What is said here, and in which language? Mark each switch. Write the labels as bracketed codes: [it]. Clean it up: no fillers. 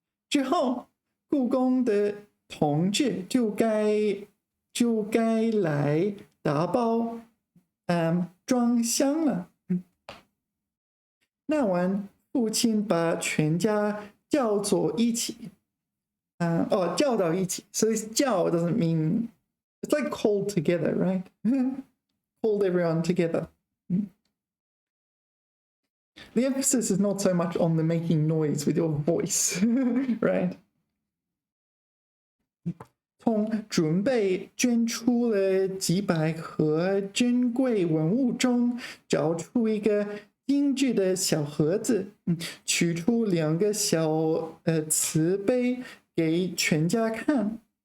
[zh] 之后，故宫的同志就该来打包装箱了。那晚，父亲把全家叫到一起。叫到一起。 [en] So this 叫 doesn't mean it's like called together, right? Called everyone together. The emphasis is not so much on the making noise with your voice, right? [zh] 从准备捐出了几百盒珍贵文物中，找出一个精致的小盒子，取出2个小瓷杯给全家看。